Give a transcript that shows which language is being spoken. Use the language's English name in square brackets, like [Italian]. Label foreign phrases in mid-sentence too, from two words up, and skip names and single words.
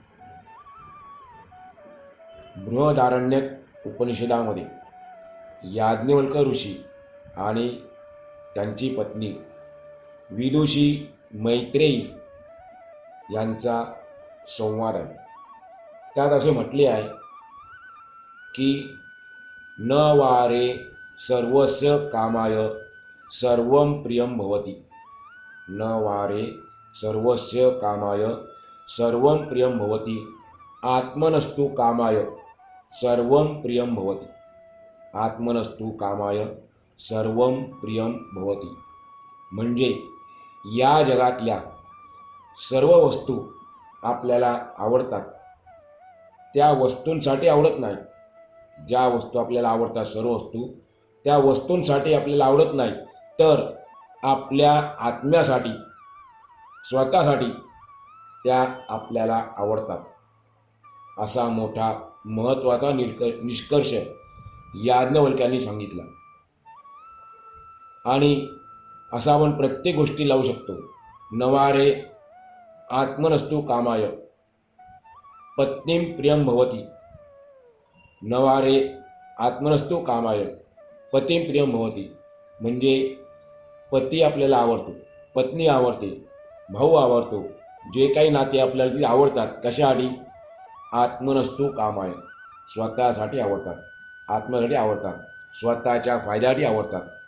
[Marathi] बृहदारण्यक उपनिषदामध्ये याज्ञवल्क ऋषी आणि त्यांची पत्नी विदुषी मैत्रेयी यांचा संवाद आहे. त्यात असे म्हटले आहे की [Sanskrit] न वारे सर्वस्य कामाय सर्वं प्रियं भवति. न वारे सर्वस्य कामाय सर्वं प्रियं भवति, आत्मनस्तु कामाय सर्वं प्रियं भवति. आत्मनस्तु कामाय सर्वं प्रियं भवति [Marathi] म्हणजे या जगातल्या सर्व वस्तू आपल्याला आवडतात. त्या वस्तूंसाठी आवडत नाही. ज्या वस्तू आपल्याला आवडतात, सर्व वस्तू त्या वस्तूंसाठी आपल्याला आवडत नाही, तर आपल्या आत्म्यासाठी, स्वतःसाठी त्या आपल्याला आवडतात. असा मोठा महत्त्वाचा निष्कर्ष याज्ञवल्क्यांनी सांगितला. आणि असा आपण प्रत्येक गोष्टी लावू शकतो. [Sanskrit] नवारे आत्मनस्तु कामाय पत्नीं प्रियं भवति. नवारे आत्मनस्तु कामाय पतीं प्रियं भवति [Marathi] म्हणजे पती आपल्याला आवडतो, पत्नी आवडते, भाऊ आवडतो. जे काही नाते आपल्याला ती आवडतात, कशासाठी? [Sanskrit] आत्मनस्तु कामाय, [Marathi] स्वतःसाठी आवडतात, आत्म्यासाठी आवडतात, स्वतःच्या फायद्यासाठी आवडतात.